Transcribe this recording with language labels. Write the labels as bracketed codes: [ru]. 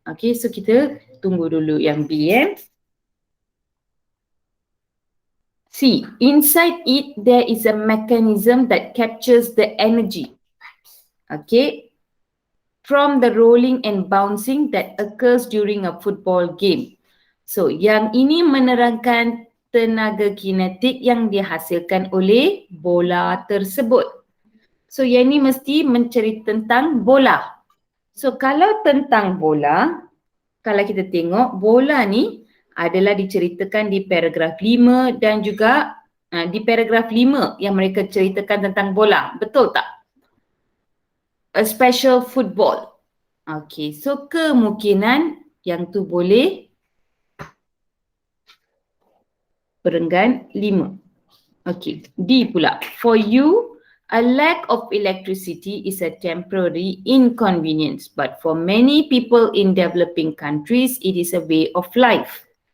[ms] Okey, so kita tunggu dulu yang B. C. [en] Inside it there is a mechanism that captures the energy. Okay. From the rolling and bouncing that occurs during a football game. [ms] So yang ini menerangkan tenaga kinetik yang dihasilkan oleh bola tersebut. So yang ini mesti mencerita tentang bola. So kalau tentang bola, kalau kita tengok bola ni adalah diceritakan di paragraf 5 dan juga di paragraf 5 yang mereka ceritakan tentang bola. Betul tak? [en] A special football. [ms] Okay, so kemungkinan yang tu boleh perenggan 5. Okay, D pula. [en] For you, a lack of electricity is a temporary inconvenience, but for many people in developing countries, it is a way of life.